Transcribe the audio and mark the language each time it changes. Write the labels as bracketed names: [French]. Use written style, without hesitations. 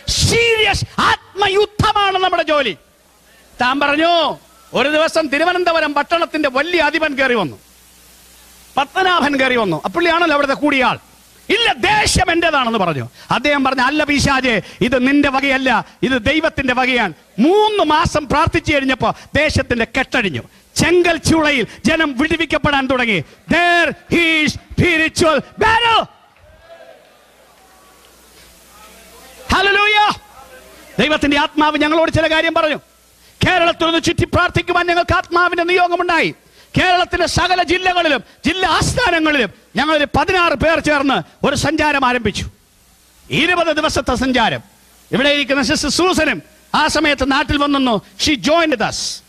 [Malayalam] Serious ആത്മയുദ്ധമാണ് നമ്മുടെ ജോലി. താൻ പറഞ്ഞു, ഒരു ദിവസം തിരുവനന്തപുരം പട്ടണത്തിന്റെ വലിയ അധിപൻ കയറി വന്നു, പത്മനാഭൻ കയറി വന്നു. അപ്പുള്ളിയാണല്ലോ അവിടുത്തെ കൂടിയാൾ. ഇല്ല, ദേശം എന്റേതാണെന്ന് പറഞ്ഞു. അദ്ദേഹം പറഞ്ഞു, അല്ല പിശാചേ, ഇത് നിന്റെ വകയല്ല, ഇത് ദൈവത്തിന്റെ വകയാണ്. 3 മാസം പ്രാർത്ഥിച്ചു കഴിഞ്ഞപ്പോ ദേശത്തിന്റെ കെട്ടഴിഞ്ഞു. ചെങ്കൽ ചൂളയിൽ ജനം വിടുവിക്കപ്പെടാൻ തുടങ്ങി. [English] There is spiritual battle. Hallelujah. [Malayalam] ദൈവത്തിന്റെ ആത്മാവ് ഞങ്ങളോട് ചില കാര്യം പറഞ്ഞു. കേരളത്തിൽ നിന്ന് ചുറ്റി പ്രാർത്ഥിക്കുവാൻ ഞങ്ങൾക്ക് ആത്മാവിന്റെ നിയോഗമുണ്ടായി. കേരളത്തിലെ സകല ജില്ലകളിലും ജില്ലാ ആസ്ഥാനങ്ങളിലും ഞങ്ങൾ 16 പേർ ചേർന്ന് ഒരു സഞ്ചാരം ആരംഭിച്ചു. 20 ദിവസത്തെ സഞ്ചാരം. ഇവിടെ ഇരിക്കുന്ന സിസ്റ്റർ സൂസനും ആ സമയത്ത് നാട്ടിൽ വന്നു. [English] She joined us.